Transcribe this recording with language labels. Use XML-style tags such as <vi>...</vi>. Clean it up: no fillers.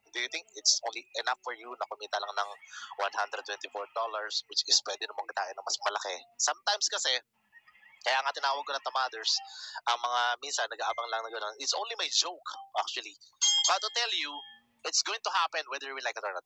<en>Do you think it's only enough for you</en> <tl>na kumita lang ng $124, which is pwede namang kitain na mas malaki? Sometimes kasi, kaya nga tinawag ko na tamaders, ang mga minsan nag-aabang lang na gano'n.</tl> <en>It's only my joke, actually. But to tell you, it's going to happen whether you like it or not.</en>